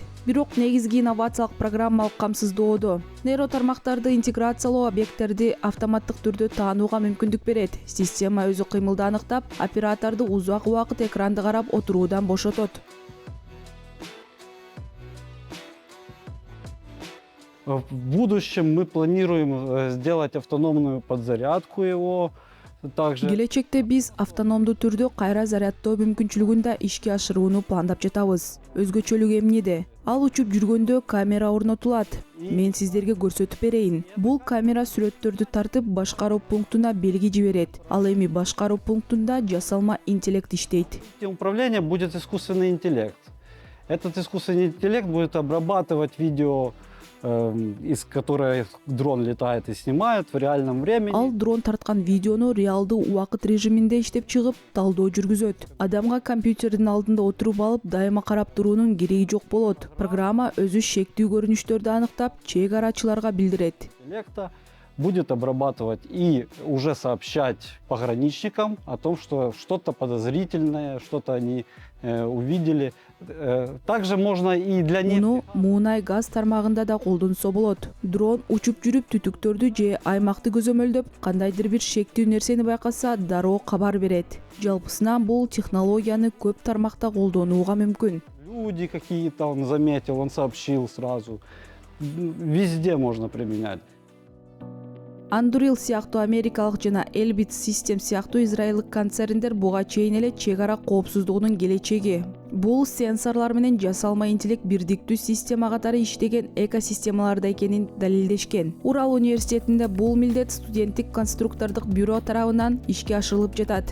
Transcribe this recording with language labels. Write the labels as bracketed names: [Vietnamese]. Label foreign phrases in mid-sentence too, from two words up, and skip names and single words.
[Kyrgyz] Бирок негизги инновациялык программалык камсыздоодо. Нейротармактарды интеграциялоо объекттерди автоматтык түрдө таанууга мүмкүндүк берет. Система өзү кыймылды аныктап, операторду узак убакыт экранды карап отуруудан бошотот. [Russian] В будущем мы планируем сделать автономную подзарядку его. Также [Kyrgyz] Келечекте биз автономдуу түрдө кайра зарядтоо мүмкүнчүлүгүн да ишке ашырууну пландап жатабыз. Өзгөчөлүгү эмнеде? Ал учуп жүргөндө камера орнотулат. Мен сиздерге көрсөтүп берейин. Бул камера сүрөттөрдү тартып башкаруу пунктуна белги жиберет. Ал эми башкаруу пунктунда жасалма интеллект иштейт. [Russian] управление будет искусственный интеллект. Этот искусственный интеллект будет обрабатывать видео, из которой дрон летает и снимает в реальном времени. [Kyrgyz] Ал дрон тарткан видеону реалдуу убакыт режиминде иштеп чыгып, талдоо жүргүзөт. Адамга компьютердин алдында отуруп алып, дайыма карап туруунун кереги жок болот. Программа өзү шектүү көрүнүштөрдү аныктап, чек арачыларга билдирет. [Russian] Интеллекта будет обрабатывать и уже сообщать пограничникам о том, что что-то подозрительное, что-то они увидели. Также можно и для них... [Kyrgyz] Муну муунай газ тармагында да колдонсо болот. Дрон учуп жүрүп түтүктөрдү же аймакты көзөмөлдөп, кандайдыр бир шектүү нерсени байкаса, дароо кабар берет. Жалпысынан бул технологияны көп тармакта колдонууга мүмкүн. [Russian] Люди какие-то он заметил, он сообщил сразу. Везде можно применять. [Kyrgyz] Anduril сыяктуу америкалык жана Elbit Systems сыяктуу израилдик концерндер буга чейин эле чек ара коопсуздугунун келечеги. Бул сенсорлор менен жасалма интеллект бирдиктүү система катары иштеген экосистемаларда экенин далилдешкен. Урал университетинде бул милдет студенттик конструктордук бюро тарабынан ишке ашырылып жатат.